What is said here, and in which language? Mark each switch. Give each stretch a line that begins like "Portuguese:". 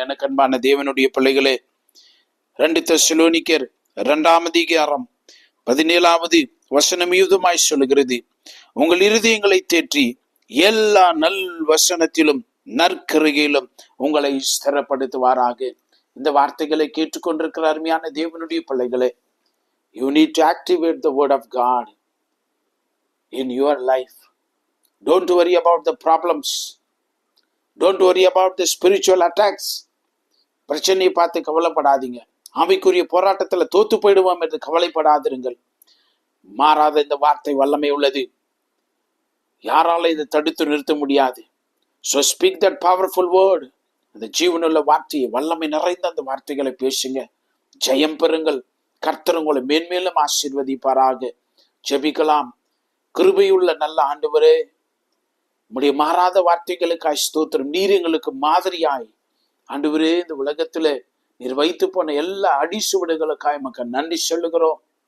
Tamil: எனக்கு அன்பான தேவனுடைய பிள்ளைகளே, 2 தெசலோனிக்கர் 2:17 வசனம் யூதமாய் சொல்லுகிறது, உங்கள் இருதயங்களை தேற்றி எல்லா நல் வசனத்திலும் நற்கிரியிலும் உங்களை ஸ்திரப்படுத்துவாராக. இந்த வார்த்தைகளை கேட்டுக்கொண்டிருக்கிற அருமையான தேவனுடைய பிள்ளைகளே,
English: you need to activate the word of God in your life. Don't worry about the problems. Don't worry about the spiritual attacks.
Tamil: பிரச்சனையை பார்த்து கவலைப்படாதீங்க. ஆவிக்குரிய போராட்டத்துல தோத்து போயிடுவோம் என்று கவலைப்படாதிருங்கள். மாறாத இந்த வார்த்தை வல்லமை உள்ளது. யாரால இதை தடுத்து நிறுத்த முடியாது.
English: So speak that powerful word.
Tamil: அந்த ஜீவனுள்ள வார்த்தையை, வல்லமை நிறைந்த அந்த வார்த்தைகளை பேசுங்க. ஜெயம் பெறுங்கள். கர்த்தர் உங்களை மேன்மேலும் ஆசீர்வதிப்பாராக. ஜெபிக்கலாம். கிருபையுள்ள நல்ல ஆண்டவரே, உம்முடைய மாறாத வார்த்தைகளுக்காய் ஸ்தோத்திரம். நீர் எங்களுக்கு மாதிரியாய் ஆண்டவரே, இந்த உலகத்துல நீர் வைத்து போன எல்லா அடிசுவடுகளுக்காய் நமக்கு நன்றி சொல்லுகிறோம்.